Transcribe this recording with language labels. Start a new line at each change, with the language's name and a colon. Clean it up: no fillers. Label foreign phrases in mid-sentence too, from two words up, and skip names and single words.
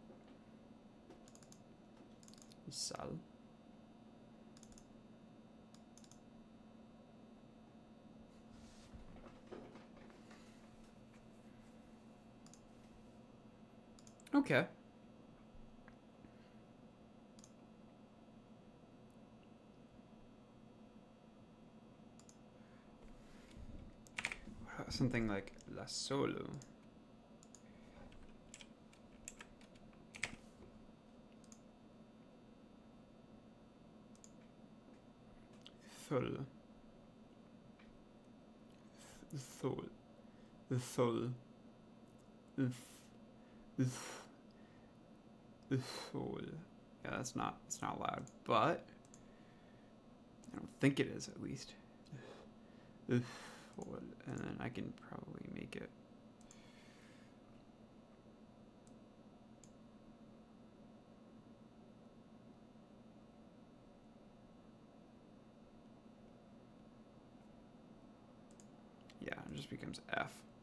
English: Sal. Okay. Something like La Solo. Thul. Thul. Thul. Thul. Yeah, that's not loud, but I don't think it is, at least. And then I can probably make it. Yeah, it just becomes F.